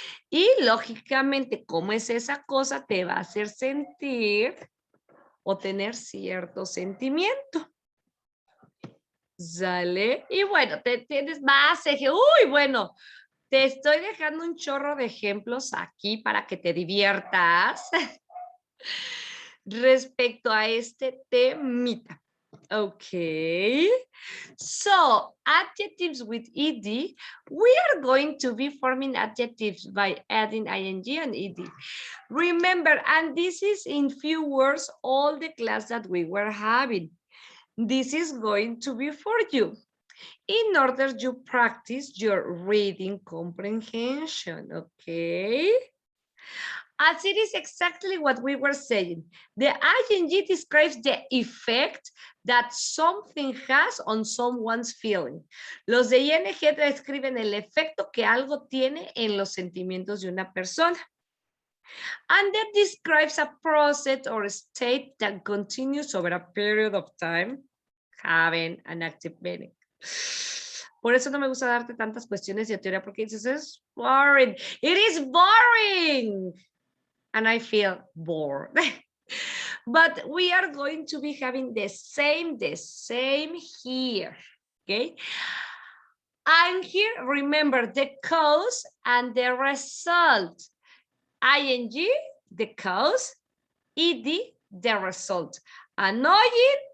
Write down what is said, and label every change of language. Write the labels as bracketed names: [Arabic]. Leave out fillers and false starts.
[Spanish] Y lógicamente, cómo es esa cosa te va a hacer sentir o tener cierto sentimiento. ¿Sale? Y bueno, tienes más ejemplos. Uy, bueno. Te estoy dejando un chorro de ejemplos aquí para que te diviertas respecto a este temita. [English] Okay. So, adjectives with ed, we are going to be forming adjectives by adding ing and ed. Remember, and this is in few words all the class that we were having. This is going to be for you, in order to practice your reading comprehension, okay? As it is exactly what we were saying. The ing describes the effect that something has on someone's feeling. [Spanish] Los de ing describen el efecto que algo tiene en los sentimientos de una persona. [English] And that describes a process or state that continues over a period of time, having an active meaning. [Spanish] Por eso no me gusta darte tantas cuestiones de teoría, porque dices, es boring. [English] It is boring. And I feel bored. But we are going to be having the same here. Okay. And here, remember the cause and the result. ing, the cause, ed, the result. Annoying.